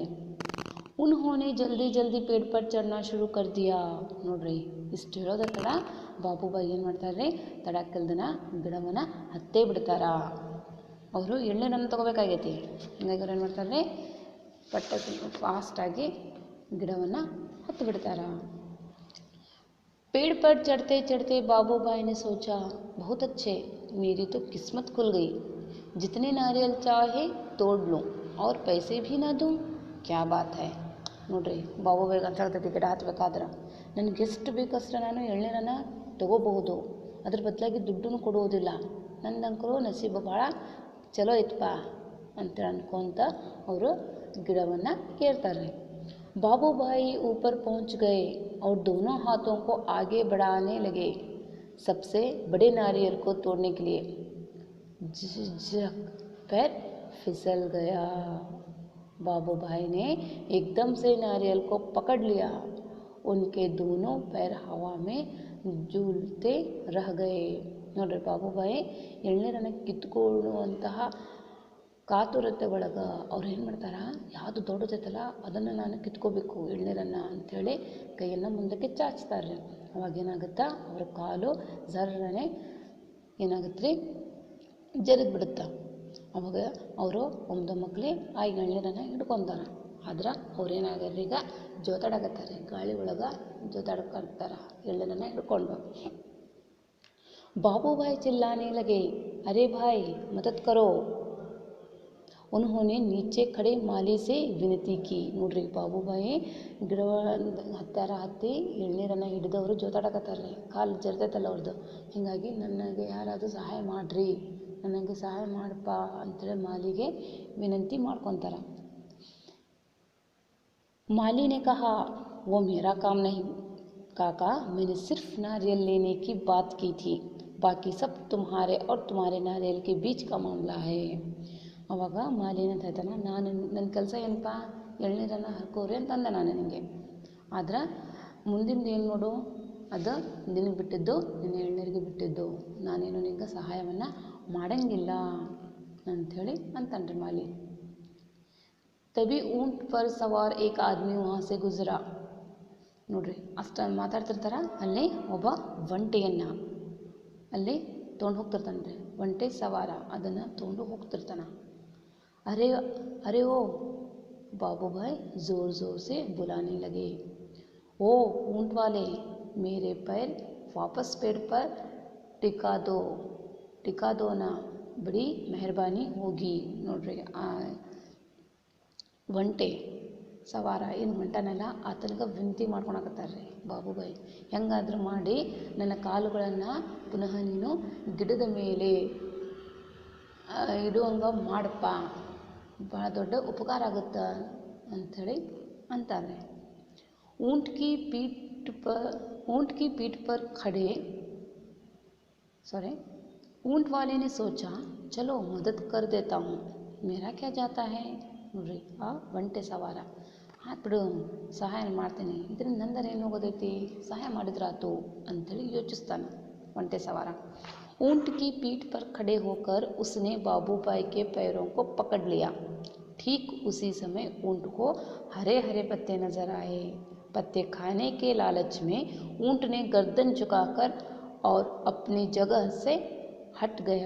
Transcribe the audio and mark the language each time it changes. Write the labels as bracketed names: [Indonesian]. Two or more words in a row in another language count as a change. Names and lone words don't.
[Hindi] उन्होंने जल्दी जल्दी पेड़ पर चढ़ना शुरू कर दिया. [Kannada] ನೋಡ್ರಿ ಇಷ್ಟು ಹೇಳೋದ ತಡ ಬಾಬುಬಾಯಿ ಏನು ಮಾಡ್ತಾರೆ, ತಡಕ್ಕಿಲ್ದನ ಗಿಡವನ್ನು ಹತ್ತೇ ಬಿಡ್ತಾರ. ಅವರು ಎಳ್ನೀರನ್ನು ತೊಗೋಬೇಕಾಗೈತಿ, ಹೀಗಾಗಿ ಅವ್ರು ಏನು ಮಾಡ್ತಾರೆ, ಪಟ್ಟ ಫಾಸ್ಟಾಗಿ ಗಿಡವನ್ನು ಹತ್ತು ಬಿಡ್ತಾರ. [Hindi] पेड़ पर चढ़ते चढ़ते बाबूभाई ने सोचा, बहुत अच्छे, मेरी तो किस्मत खुल गई, जितने नारियल चाहे तोड़ लूँ और पैसे भी ना दूँ, क्या बात है. [Kannada] ನೋಡ್ರಿ ಬಾಬುಬಾಯಿಗೆ ಅಂತ ಹೇಳ್ತೈತಿ, ಗಿಡ ಹತ್ಬೇಕಾದ್ರೆ ನನಗೆ ಎಷ್ಟು ಬೇಕಷ್ಟು ನಾನು ಎಳ್ನೀರನ್ನು ತೊಗೋಬಹುದು, ಅದ್ರ ಬದಲಾಗಿ ದುಡ್ಡನ್ನು ಕೊಡುವುದಿಲ್ಲ, ನಂದಂಕರು ನಸೀಬು ಭಾಳ ಚಲೋ ಐತಪ್ಪ ಅಂತೇಳಿ ಅನ್ಕೊಂತ ಅವರು ಗಿಡವನ್ನು ಏರ್ತಾರೆ. [Hindi] बाबूभाई ऊपर पहुंच गए और दोनों हाथों को आगे बढ़ाने लगे सबसे बड़े नारियल को तोड़ने के लिए. झिझक पैर फिसल गया. बाबूभाई ने एकदम से नारियल को पकड़ लिया. उनके दोनों पैर हवा में झूलते रह गए. [Kannada] ನೋಡ್ರಿ ಬಾಬುಬಾಯಿ ಎಳ್ನೀರನ್ನು ಕಿತ್ಕೊಳ್ಳುವಂತಹ ಕಾತುರತೆ ಒಳಗೆ ಅವ್ರು ಏನು ಮಾಡ್ತಾರೆ, ಯಾವುದು ದೊಡ್ಡದೈತಲ್ಲ ಅದನ್ನು ನಾನು ಕಿತ್ಕೋಬೇಕು ಎಳ್ನೀರನ್ನು ಅಂಥೇಳಿ ಕೈಯನ್ನು ಮುಂದಕ್ಕೆ ಚಾಚ್ತಾರೆ. ಅವಾಗೇನಾಗುತ್ತಾ ಅವ್ರ ಕಾಲು ಜರ್ರನೆ ಏನಾಗುತ್ತೆ ರೀ, ಜರಿದು ಬಿಡುತ್ತೆ. ಅವಾಗ ಅವರು ಒಮ್ದು ಮಕ್ಕಳೇ ಆ ಎಳ್ನೀರನ್ನು ಹಿಡ್ಕೊತಾರೆ. ಆದ್ರೆ ಅವ್ರೇನಾಗ್ಯಾರ ಈಗ ಜೋತಾಡಕತ್ತಾರೆ, ಗಾಳಿ ಒಳಗೆ ಜೋತಾಡ್ಕೊತಾರೆ ಎಳ್ನೀರನ್ನು ಹಿಡ್ಕೊಂಡು. [Hindi] बाबूभाई चिल्लाने लगे, अरे भाई मदद करो. उन्होंने नीचे खड़े माली से विनती की. [Kannada] ನೋಡ್ರಿ ಬಾಬುಬಾಯಿ ಗಿಡ ಹತ್ತಾರ ಹತ್ತಿ ಎಳ್ನೀರನ್ನು ಹಿಡಿದವರು ಜೋತಾಡಕತ್ತಾರೆ, ಕಾಲು ಜರ್ತೈತಲ್ಲ ಅವ್ರದ್ದು, ಹೀಗಾಗಿ ನನಗೆ ಯಾರಾದರೂ ಸಹಾಯ ಮಾಡಿರಿ, ನನಗೆ ಸಹಾಯ ಮಾಡಪ್ಪ ಅಂತೇಳಿ ಮಾಲಿಗೆ ವಿನಂತಿ ಮಾಡ್ಕೊತಾರೆ. [Hindi] माली ने कहा, वो मेरा काम नहीं काका, मैंने सिर्फ नारियल लेने की बात की थी, बाकी सब तुम्हारे और तुम्हारे नारियल के बीच का मामला है. [Kannada] ಅವಾಗ ಮಾಲಿ ಏನಂತ ಹೇಳ್ತಾನೆ, ನಾನು ನನ್ನ ಕೆಲಸ ಏನಪ್ಪ ಎಳ್ನೀರನ್ನು ಹರ್ಕೋರಿ ಅಂತಂದೆ ನಾನು ನಿನಗೆ, ಆದ್ರೆ ಮುಂದಿಂದ ಏನು ನೋಡು ಅದು ನಿನಗೆ ಬಿಟ್ಟಿದ್ದು, ನಿನ್ನ ಎಳ್ನೀರಿಗೆ ಬಿಟ್ಟಿದ್ದು, ನಾನೇನು ನಿನಗೆ ಸಹಾಯವನ್ನು ಮಾಡಂಗಿಲ್ಲ ಅಂಥೇಳಿ ಅಂತನ್ರಿ ಮಾಲಿ. [Hindi] ತಬಿ ऊंट पर सवार एक आदमी वहाँ से गुजरा. [Kannada] ನೋಡ್ರಿ ಅಷ್ಟು ಮಾತಾಡ್ತಿರ್ತಾರ, ಅಲ್ಲಿ ಒಬ್ಬ ಒಂಟೆಯನ್ನು ಅಲ್ಲಿ ತೊಗೊಂಡು ಹೋಗ್ತಿರ್ತಾನೆ ರೀ, ಒಂಟೆ ಸವಾರ ಅದನ್ನು ತೊಗೊಂಡು ಹೋಗ್ತಿರ್ತಾನೆ. [Hindi] अरे अरे ओ, बाबूभाई ज़ोर ज़ोर से बुलाने लगे, ओ ऊंट वाले, मेरे पैर वापस पेड़ पर टिका दो ना, बड़ी मेहरबानी होगी. [Kannada] ನೋಡ್ರಿ ಆ ಒಂಟೆ ಸವಾರ ಏನು ಹೊಂಟನಲ್ಲ ಆತನಿಗೆ ವಿನಂತಿ ಮಾಡ್ಕೊಳಕತ್ತಾರೆ ರೀ ಬಾಬುಬಾಯಿ, ಹೆಂಗಾದ್ರೂ ಮಾಡಿ ನನ್ನ ಕಾಲುಗಳನ್ನು ಪುನಃ ನೀನು ಗಿಡದ ಮೇಲೆ ಇಡುವಂಗ ಮಾಡಪ್ಪ, ಭಾಳ ದೊಡ್ಡ ಉಪಕಾರ ಆಗುತ್ತೆ ಅಂಥೇಳಿ ಅಂತಾರೆ. [Hindi] ऊंट की पीठ पर खड़े ऊंट वाले ने सोचा, चलो मदद कर देता हूँ, मेरा क्या जाता है. [Kannada] ನೋಡ್ರಿ ಆ ಒಂಟೆ ಸವಾರ ಆತು ಬಿಡು, ಸಹಾಯ ಮಾಡ್ತೀನಿ, ಇದರಿಂದ ನಂದರ ಏನು ಹೋಗೋದೈತಿ, ಸಹಾಯ ಮಾಡಿದ್ರಾತು ಅಂಥೇಳಿ ಯೋಚಿಸ್ತಾನೆ ಒಂಟೆ सवार। [Hindi] ऊंट की पीठ पर खड़े होकर उसने बाबूभाई के पैरों को पकड़ लिया। ठीक उसी समय ऊंट को हरे हरे पत्ते नजर आए। पत्ते खाने के लालच में ऊंट ने गर्दन झुकाकर और अपनी जगह से हट गया।